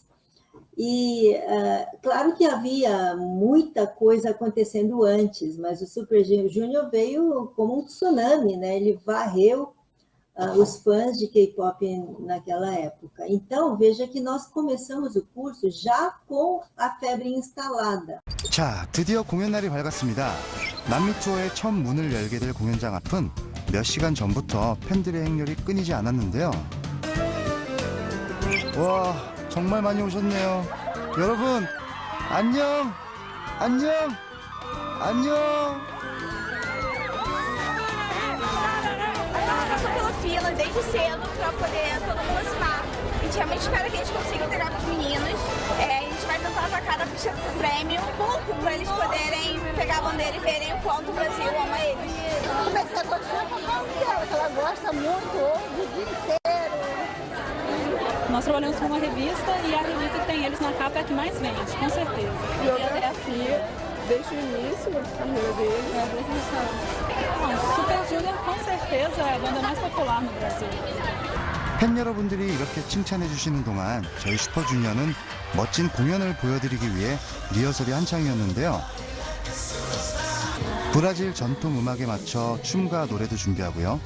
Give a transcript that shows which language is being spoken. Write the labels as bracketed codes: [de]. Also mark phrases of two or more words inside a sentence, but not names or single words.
[pt] E claro que havia muita coisa acontecendo antes, mas o Super Junior veio como um tsunami, né? Ele varreu os fãs de K-pop naquela época. Então, veja que nós começamos o curso já com a febre instalada. [ko] 자, 드디어 공연 날이 밝았습니다. 남미 투어의 첫 문을 열게 될 공연장 앞은 몇 시간 전부터 팬들의 행렬이 끊이지 않았는데요. 와, 정말 많이 오셨네요. 여러분, 안녕, 안녕, 안녕. [pt] Passou pela fila desde cedo para poder todo mundo assinar. A gente realmente espera que a gente consiga entregar para os meninos. A gente vai tentar atacar a pista do prêmio um pouco para eles poderem pegar a bandeira e verem o quanto o Brasil ama eles. Comecei a gostar por causa dela, que ela gosta muito, ouve o dia inteiro. Nós trabalhamos com uma revista e a revista que tem eles na capa é a que mais vende, com certeza. Biografia, desde o início da carreira deles. Não, Super Junior com certeza é a banda mais popular no Brasil. [ko] 팬 여러분들이 이렇게 칭찬해 주시는 동안 저희 슈퍼주니어는 멋진 공연을 보여드리기 위해 리허설이 한창이었는데요. 브라질 전통 음악에 맞춰 춤과 노래도 준비하고요.